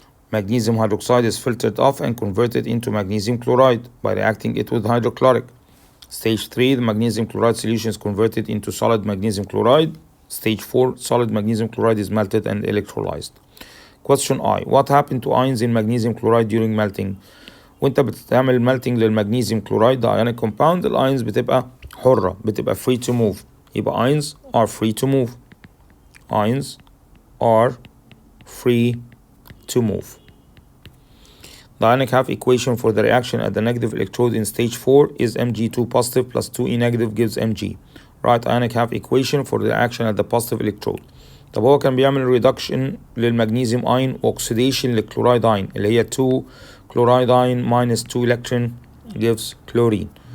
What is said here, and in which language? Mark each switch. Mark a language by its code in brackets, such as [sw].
[en] Magnesium hydroxide is filtered off and converted into magnesium chloride by reacting it with hydrochloric. Stage 3, the magnesium chloride solution is converted into solid magnesium chloride. Stage 4, solid magnesium chloride is melted and electrolyzed. Question I. What happened to ions in magnesium chloride during melting? [ar] وانت بتعمل melting للمغنيسيوم chloride ده ionic compound، الايونز بتبقى حرة، بتبقى [en] free to move. [ar] يبقى [en] ions are free to move. Ions are free to move. The ionic half equation for the reaction at the negative electrode in stage 4 is Mg2 positive plus 2E negative gives Mg. Write ionic half equation for the reaction at the positive electrode. [ar] طب هو كان بيعمل [en] reduction للمغنيسيوم ion oxidation للكلورايد ion اللي هي 2 chloride ion minus 2 electron gives chlorine.